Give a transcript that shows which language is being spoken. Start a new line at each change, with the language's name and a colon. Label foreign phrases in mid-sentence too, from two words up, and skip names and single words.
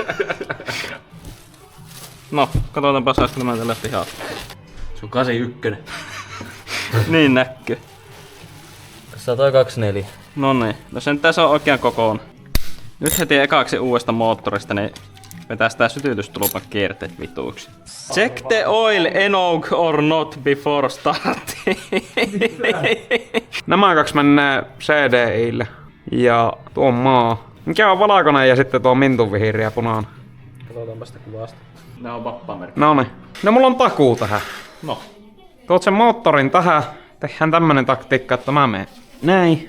Finnish: No, katsotaanpa saisiko mä tällä pihaa. Se on 81. Niin näkyy. 124. No niin, no sen tässä on oikean kokoon. Nyt heti ekaksi uudesta moottorista, niin vetäis tää sytytystulpan kierteet vituiksi.
English: Check the oil enough or not before starting.
Finnish: Nämä kaksi menee CDIlle. Ja tuo on maa. Mikä on valkoinen ja sitten tuo mintunvihreä ja punainen. Katsotaanpa sitä kuvasta. Nää on vappamerkki. Noniin. No mulla on takuu tähän. No. Tuot sen moottorin tähän. Tehdään tämmönen taktiikka, että mä menen näin.